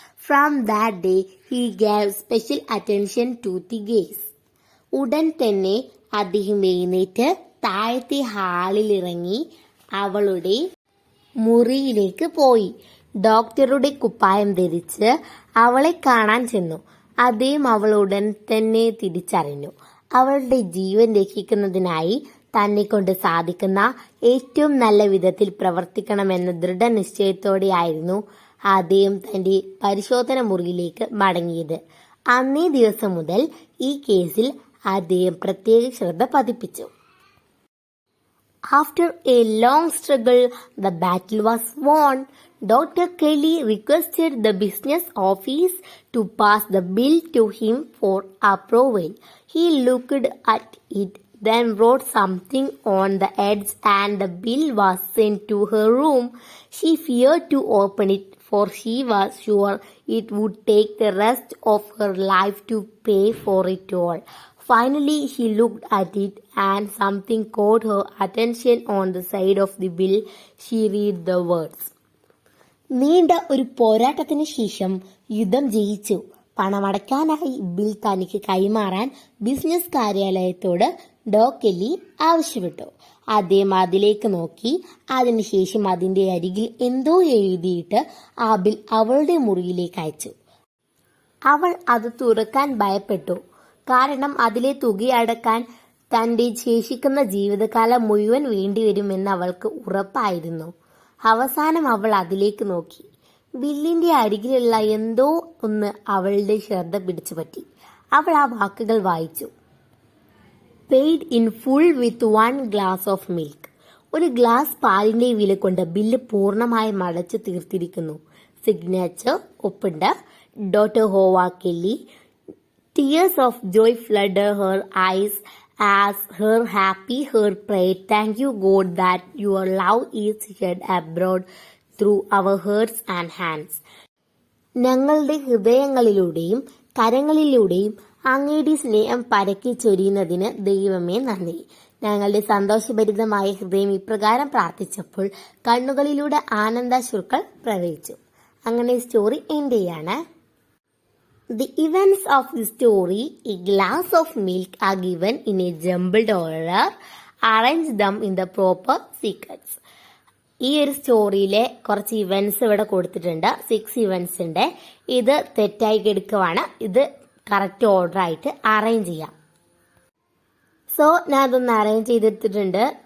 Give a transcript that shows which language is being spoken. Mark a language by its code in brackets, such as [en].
[en] From that day, he gave special attention to the case. [ml] ഉടൻ തന്നെ അദ്ദേഹം എഴുന്നേറ്റ് താഴത്തെ ഹാളിലിറങ്ങി അവളുടെ മുറിയിലേക്ക് പോയി. ഡോക്ടറുടെ കുപ്പായം ധരിച്ച് അവളെ കാണാൻ ചെന്നു. അദ്ദേഹം അവൾ ഉടൻ തന്നെ തിരിച്ചറിഞ്ഞു. അവളുടെ ജീവൻ രക്ഷിക്കുന്നതിനായി തന്നെ കൊണ്ട് സാധിക്കുന്ന ഏറ്റവും നല്ല വിധത്തിൽ പ്രവർത്തിക്കണമെന്ന ദൃഢനിശ്ചയത്തോടെയായിരുന്നു അദ്ദേഹം തന്റെ പരിശോധന മുറിയിലേക്ക് മടങ്ങിയത്. അന്നേ ദിവസം മുതൽ ഈ കേസിൽ അദ്ദേഹം പ്രത്യേക ശ്രദ്ധ പതിപ്പിച്ചു. [en] After a long struggle, the battle was won. Dr. Kelly requested the business office to pass the bill to him for approval. He looked at it, then wrote something on the edge, and the bill was sent to her room. She feared to open it, for she was sure it would take the rest of her life to pay for it all. Finally, she looked at it and something caught her attention on the side of the bill. She read the words. [ml] നീണ്ട ഒരു പോരാട്ടത്തിന് ശേഷം യുദ്ധം ജയിച്ചു. പണമടയ്ക്കാനായി bill തനിക്ക് കൈമാറാൻ business കാര്യാലയത്തോട് ഡോ Kelly ആവശ്യപ്പെട്ടു. അദ്ദേഹം അതിലേക്ക് നോക്കി. അതിനുശേഷം അതിന്റെ അരികിൽ എന്തോ എഴുതിയിട്ട് ആ ബിൽ അവളുടെ മുറിയിലേക്ക് അയച്ചു. അവൾ അത് തുറക്കാൻ ഭയപ്പെട്ടു. കാരണം അതിലെ തുകയടക്കാൻ തന്റെ ശേഷിക്കുന്ന ജീവിതകാലം മുഴുവൻ വേണ്ടിവരുമെന്ന് അവൾക്ക് ഉറപ്പായിരുന്നു. അവസാനം അവൾ അതിലേക്ക് നോക്കി. ബില്ലിന്റെ അരികിലുള്ള എന്തോ ഒന്ന് അവളുടെ ശ്രദ്ധ പിടിച്ചുപറ്റി. അവൾ ആ വാക്കുകൾ വായിച്ചു. [en] Paid in full with 1 glass of milk. [ml] ഒരു ഗ്ലാസ് പാലിന്റെ വില കൊണ്ട് ബില്ല് പൂർണ്ണമായും അടച്ചു തീർത്തിരിക്കുന്നു. സിഗ്നേച്ചർ ഒപ്പുണ്ട്. ഡോക്ടർ ഹോവ Kelly. [en] Tears of joy flooded her eyes as her happy heart prayed, "Thank you, God, that your love is shed abroad through our hearts and hands." [ml] ഞങ്ങളുടെ ഹൃദയങ്ങളിലൂടെയും കരങ്ങളിലൂടെയും അങ്ങയുടെ സ്നേഹം പരക്കി ചൊരിയുന്നതിന് ദൈവമേ നന്ദി. ഞങ്ങളുടെ സന്തോഷഭരിതമായ ഹൃദയം ഇപ്രകാരം പ്രാർത്ഥിച്ചപ്പോൾ കണ്ണുകളിലൂടെ ആനന്ദാശ്രുക്കൾ പ്രവഹിച്ചു. അങ്ങനെ സ്റ്റോറി എൻഡ് ചെയ്യാണ്. [en] The events of the story, a glass of milk are given in a jumbled order. Arrange them in the proper sequence. [ml] ഈ ഒരു സ്റ്റോറിയിലെ കുറച്ച് ഇവന്റ്സ് ഇവിടെ കൊടുത്തിട്ടുണ്ട്. 6 ഇവന്റ്സ് ഉണ്ട്. ഇത് തെറ്റായി എടുക്കുവാണ്. ഇത് കറക്റ്റ് ഓർഡർ ആയിട്ട് അറേഞ്ച് ചെയ്യാം. സോ ഞാൻ അതൊന്ന് അറേഞ്ച് ചെയ്തെടുത്തിട്ടുണ്ട്.